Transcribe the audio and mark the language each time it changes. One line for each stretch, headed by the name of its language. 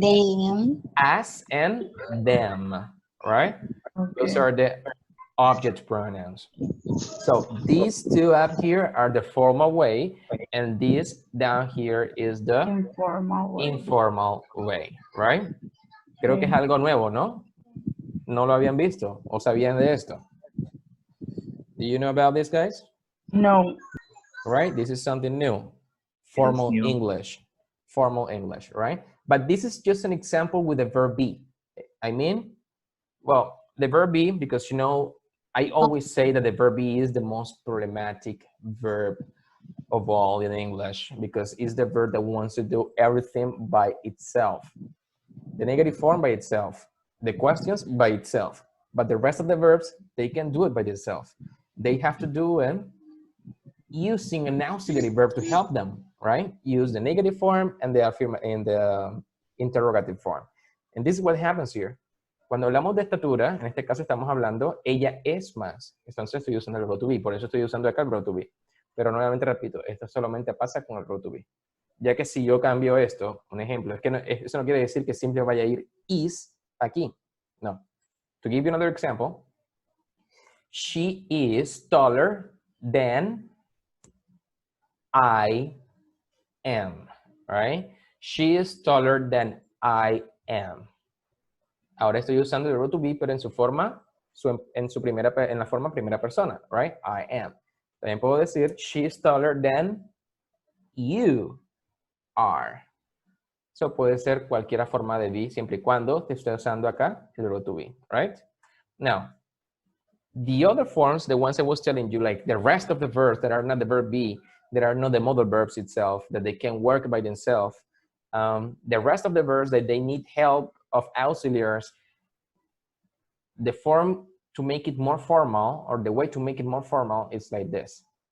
English: them, us, and them, right? Okay. Those are the object pronouns. So these two up here are the formal way, and this down here is the informal way, right?
Spanish: Creo que es algo nuevo, ¿no? ¿No lo habían visto o sabían de esto?
English: Do you know about this, guys? No. Right? This is something new. Formal English. Formal English, right? But this is just an example with the verb be. I mean, well, the verb be, because, you know, I always say that the verb be is the most problematic verb of all in English, because it's the verb that wants to do everything by itself. The negative form by itself, the questions by itself, but the rest of the verbs, they can do it by themselves. They have to do it using an auxiliary verb to help them, right? Use the negative form and the interrogative form. And this is what happens here.
Spanish: Cuando hablamos de estatura, en este caso estamos hablando, ella es más. Entonces estoy usando el verbo to be, por eso estoy usando acá el verbo to be. Pero nuevamente repito, esto solamente pasa con el verbo to be. Ya que si yo cambio esto, un ejemplo, es que no, eso no quiere decir que siempre vaya a ir is aquí. No.
English: To give you another example, she is taller than I am, right? She is taller than I am.
Spanish: Ahora estoy usando el verbo to be, pero en su forma, en la forma primera persona, right? I am.
English: También puedo decir, she is taller than you are.
Spanish: So puede ser cualquier forma de be siempre y cuando te esté usando acá el verbo to be, right?
English: Now, the other forms, the ones I was telling you, like the rest of the verbs that are not the verb be, that are not the modal verbs itself, that they can work by themselves, the rest of the verbs that they need help of auxiliaries, the form to make it more formal, or the way to make it more formal is like this.